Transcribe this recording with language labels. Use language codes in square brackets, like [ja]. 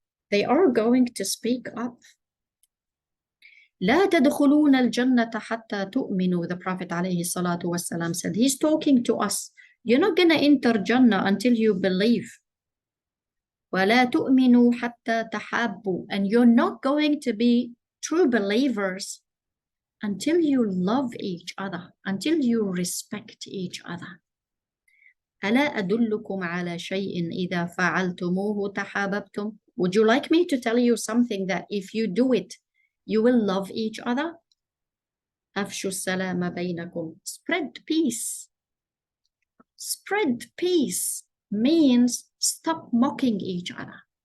[en] They are going to speak up. [ar] لا تدخلون الجنة حتى تؤمنوا. [en] The Prophet [ar] عليه الصلاة والسلام [en] said, he's talking to us. You're not going to enter Jannah until you believe. [ar] ولا تؤمنوا حتى تحابوا. [en] And you're not going to be true believers until you love each other, until you respect each other. [ar] ألا أدلكم على شيء إذا فعلتموه تحاببتم. [en] Would you like me to tell you something that if you do it, you will love each other? [ar] أفشوا السلام بينكم. [en] Spread peace. Spread peace means stop mocking each other.